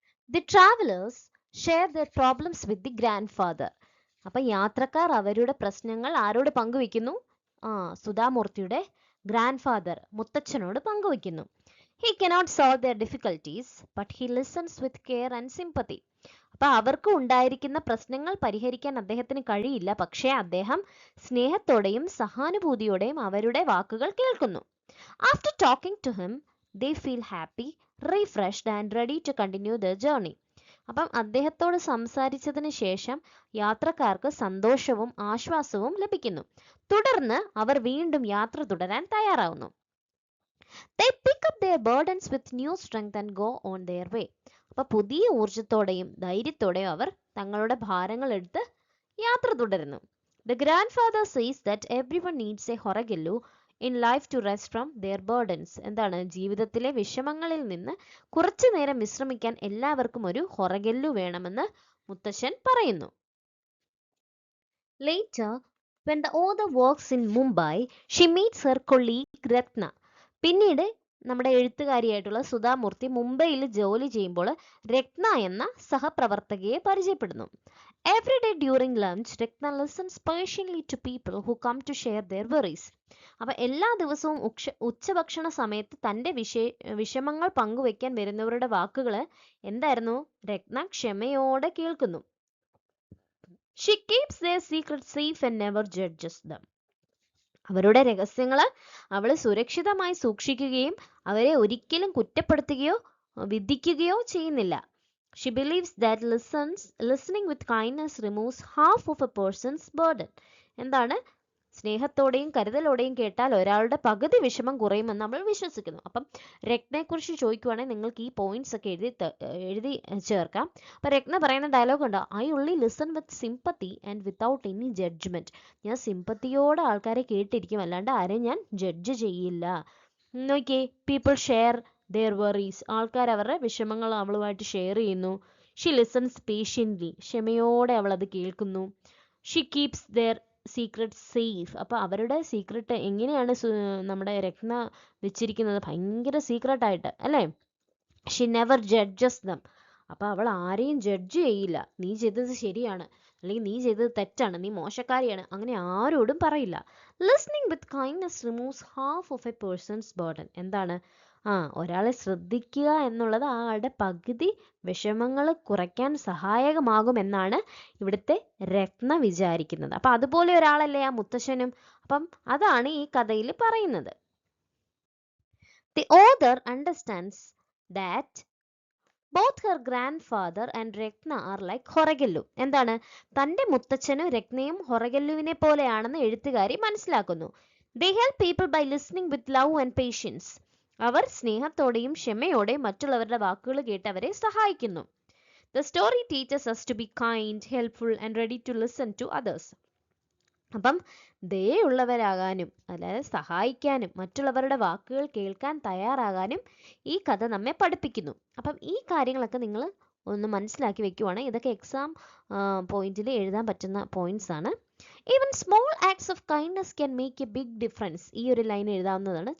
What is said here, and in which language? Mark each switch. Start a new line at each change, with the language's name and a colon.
English: The travelers share their problems with the grandfather.
Malayalam: അപ്പൊ യാത്രക്കാർ അവരുടെ പ്രശ്നങ്ങൾ ആരോട് പങ്കുവെക്കുന്നു? സുധാമൂർത്തിയുടെ grand father, മുത്തച്ഛനോട് പങ്കുവെക്കുന്നു.
English: He cannot solve their difficulties, but he listens with care and sympathy.
Malayalam: അപ്പൊ അവർക്ക് ഉണ്ടായിരിക്കുന്ന പ്രശ്നങ്ങൾ പരിഹരിക്കാൻ അദ്ദേഹത്തിന് കഴിയില്ല, പക്ഷേ അദ്ദേഹം സ്നേഹത്തോടെയും സഹാനുഭൂതിയോടെയും അവരുടെ വാക്കുകൾ കേൾക്കുന്നു.
English: After talking to him, they feel happy, refreshed and ready to continue their journey.
Malayalam: അപ്പം അദ്ദേഹത്തോട് സംസാരിച്ചതിന് ശേഷം യാത്രക്കാർക്ക് സന്തോഷവും ആശ്വാസവും ലഭിക്കുന്നു. തുടർന്ന് അവർ വീണ്ടും യാത്ര തുടരാൻ തയ്യാറാവുന്നു.
English: They pick up their burdens with new strength and go on their way.
Malayalam: അപ്പൊ പുതിയ ഊർജത്തോടെയും ധൈര്യത്തോടെയും അവർ തങ്ങളുടെ ഭാരങ്ങൾ എടുത്ത് യാത്ര തുടരുന്നു.
English: The grandfather says that everyone needs a ഹൊറഗെല്ലു in life to rest from their burdens.
Malayalam: എന്താണ്? ജീവിതത്തിലെ വിഷമങ്ങളിൽ നിന്ന് കുറച്ചു നേരം വിശ്രമിക്കാൻ എല്ലാവർക്കും ഒരു ഹൊറഗെല്ലു വേണമെന്ന് മുത്തശ്ശൻ പറയുന്നു.
English: Later, when the author works in Mumbai, she meets her colleague Ratna.
Malayalam: പിന്നീട് നമ്മുടെ എഴുത്തുകാരിയായിട്ടുള്ള സുധാമൂർത്തി മുംബൈയിൽ ജോലി ചെയ്യുമ്പോൾ രത്ന എന്ന സഹപ്രവർത്തകയെ പരിചയപ്പെടുന്നു.
English: Every day during lunch, Ratna listens patiently to people who come to share their worries.
Malayalam: അപ്പൊ എല്ലാ ദിവസവും ഉച്ചഭക്ഷണ സമയത്ത് തൻ്റെ വിഷമങ്ങൾ പങ്കുവെക്കാൻ വരുന്നവരുടെ വാക്കുകൾ എന്തായിരുന്നു? രത്ന ക്ഷമയോടെ കേൾക്കുന്നു.
English: She keeps their secrets safe and never judges them.
Malayalam: അവരുടെ രഹസ്യങ്ങൾ അവൾ സുരക്ഷിതമായി സൂക്ഷിക്കുകയും അവരെ ഒരിക്കലും കുറ്റപ്പെടുത്തുകയോ വിധിക്കുകയോ ചെയ്യുന്നില്ല.
English: She believes that listening with kindness removes half of a person's burden.
Malayalam: എന്താണ്? സ്നേഹത്തോടെയും കരുതലോടെയും കേട്ടാൽ ഒരാളുടെ പകുതി വിഷമം കുറയുമെന്ന് നമ്മൾ വിശ്വസിക്കുന്നു. അപ്പം രത്നയെക്കുറിച്ച് ചോദിക്കുവാണെങ്കിൽ നിങ്ങൾക്ക് ഈ പോയിന്റ്സ് ഒക്കെ എഴുതി ചേർക്കാം. അപ്പം രത്ന പറയുന്ന ഡയലോഗ് ഉണ്ടോ?
English: I only listen with sympathy and without any judgment.
Malayalam: ഞാൻ സിമ്പത്തിയോടെ ആൾക്കാരെ കേട്ടിരിക്കും, അല്ലാണ്ട് ആരെയും ഞാൻ ജഡ്ജ് ചെയ്യില്ല. നോക്കിയേ,
English: People share their worries.
Malayalam: ആൾക്കാർ അവരുടെ വിഷമങ്ങൾ അവളുമായിട്ട് ഷെയർ ചെയ്യുന്നു.
English: She listens patiently.
Malayalam: ക്ഷമയോടെ അവൾ അത് കേൾക്കുന്നു.
English: She keeps their secret safe.
Malayalam: അപ്പോൾ അവരുടെ സീക്രട്ട് എങ്ങനെയാണ് നമ്മുടെ രത്ന വെച്ചിരിക്കുന്നത്? ഭയങ്കര സീക്രട്ടായിട്ട് അല്ലേ?
English: She never judges them.
Malayalam: അപ്പോൾ അവൾ ആരെയും ജഡ്ജ് ചെയ്യില്ല. നീ ചെയ്തത് ശരിയാണ്, അല്ലെങ്കിൽ നീ ചെയ്തത് തെറ്റാണ്, നീ മോശക്കാരിയാണ്, അങ്ങനെ ആരോടും പറയില്ല.
English: Listening with kindness removes half of a person's burden.
Malayalam: എന്താണ്? ഒരാളെ ശ്രദ്ധിക്കുക എന്നുള്ളത് ആളുടെ പകുതി വിഷമങ്ങൾ കുറയ്ക്കാൻ സഹായകമാകുമെന്നാണ് ഇവിടുത്തെ രത്ന വിചാരിക്കുന്നത്. അപ്പം അതുപോലെ ഒരാളല്ലേ ആ മുത്തശ്ശനും. അപ്പം അതാണ് ഈ കഥയിൽ പറയുന്നത്.
English: The author understands that both her grandfather and Ratna are like ഹൊറഗെല്ലു.
Malayalam: എന്താണ്? തൻ്റെ മുത്തച്ഛനും രത്നയും ഹൊറഗെല്ലുവിനെ പോലെയാണെന്ന് എഴുത്തുകാരി മനസ്സിലാക്കുന്നു.
English: They help people by listening with love and patience.
Malayalam: അവർ സ്നേഹത്തോടെയും ക്ഷമയോടെയും മറ്റുള്ളവരുടെ വാക്കുകൾ കേട്ട് അവരെ സഹായിക്കുന്നു.
English: The story teaches us to be kind, helpful and ready to listen to others.
Malayalam: അപ്പം ദയുള്ളവരാകാനും അതായത് സഹായിക്കാനും മറ്റുള്ളവരുടെ വാക്കുകൾ കേൾക്കാൻ തയ്യാറാകാനും ഈ കഥ നമ്മെ പഠിപ്പിക്കുന്നു. അപ്പം ഈ കാര്യങ്ങളൊക്കെ നിങ്ങൾ ഒന്ന് മനസ്സിലാക്കി വെക്കുവാണ്. ഇതൊക്കെ എക്സാം പോയിന്റിൽ എഴുതാൻ പറ്റുന്ന പോയിന്റ്സ് ആണ്.
English: Even small acts of kindness can make a big difference.
Malayalam: ഈ ഒരു ലൈൻ എഴുതാവുന്നതാണ്.